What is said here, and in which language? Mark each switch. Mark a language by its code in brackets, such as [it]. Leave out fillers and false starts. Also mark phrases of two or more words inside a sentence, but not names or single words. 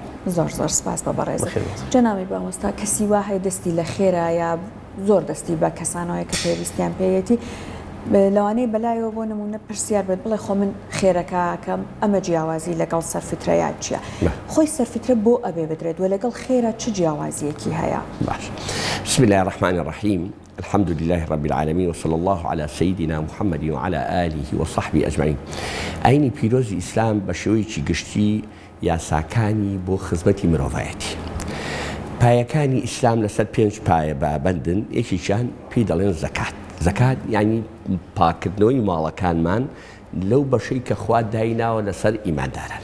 [ckb] زۆر زۆر سپاس بە بەڕێز جەنابی مامۆستا کەسی وا هەیە دەستی لە خێرا یا زۆر دەستی بە کەسانەوەی کە پێویستیان پێیەتی لەوانەیە بەلایەوە بۆ نمونە پرسیار بێت بڵێ خۆ من خێرەکەکەم ئەمە جیاوازی لەگەڵ سەرفترەیە چییە؟ خۆی سەرفترە بۆ ئەبێ بدرێت و لەگەڵ خێرا چ جیاوازیەکی هەیە؟ باش. [ar] بسم الله الرحمن الرحيم الحمد لله رب العالمين وصلى الله على سيدنا محمد وعلى آله وصحبه أجمعين. [ckb] ئاینی پیرۆزی ئیسلام بە شێوەیەکی گشتی یاساکانی بۆ خزمەتی مرۆڤایەتی. پایەکانی ئیسلام لەسەر 5 پایە بابەندن یەکێکیان پێی دەڵێن زەکات. زەکات یعنی پاکردنەوەی ماڵەکانمان لەو بەشەی کە خوا دایناوە لەسەر ئیمانداران.